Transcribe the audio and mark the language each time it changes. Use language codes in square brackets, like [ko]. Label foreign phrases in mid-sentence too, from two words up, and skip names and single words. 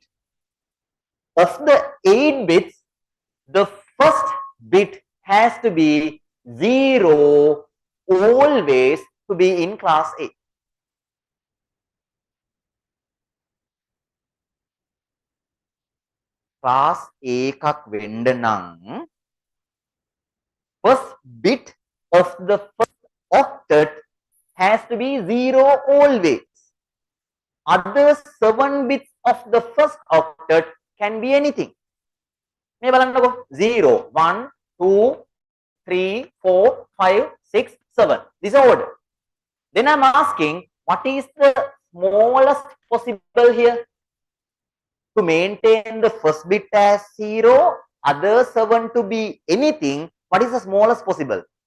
[en] Of the 8 bits, the first bit has to be 0 always to be in class A. Class A [si] එකක් වෙන්න නම් [en] first bit of the first octet has to be 0 always. Other 7 bits of the first octet can be anything. [si] මේ බලන්නකෝ 0 1 2 3 4 5 6 7. [en] This order. Then I'm asking, what is the smallest possible here? To maintain the first bit as 0, other 7 to be anything, what is the smallest possible?